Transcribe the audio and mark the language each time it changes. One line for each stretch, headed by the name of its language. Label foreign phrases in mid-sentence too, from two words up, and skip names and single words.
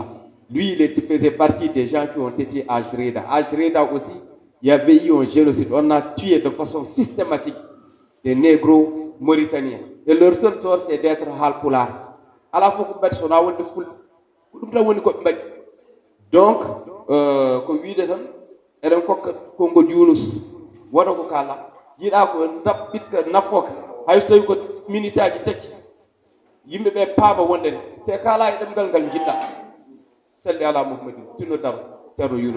French: Lui, il faisait partie des gens qui ont été à Jreida. À Jreida aussi, il y avait eu un génocide. On a tué de façon systématique des négros mauritaniens. Et leur seul tort, c'est d'être halpolar. À la fois, donc,
Fula: ko wiide tan eɗen kokka konngol Yunus waɗa ko kala yiɗa ko ɗaɓɓitka nafoka hay so tawi ko minute aji tati yimɓe ɓe paaba wonde te kala e ɗemgal ngal jiɗɗa
Arabic: صل على محمد
Fula: tinno daro ceerno Yunus.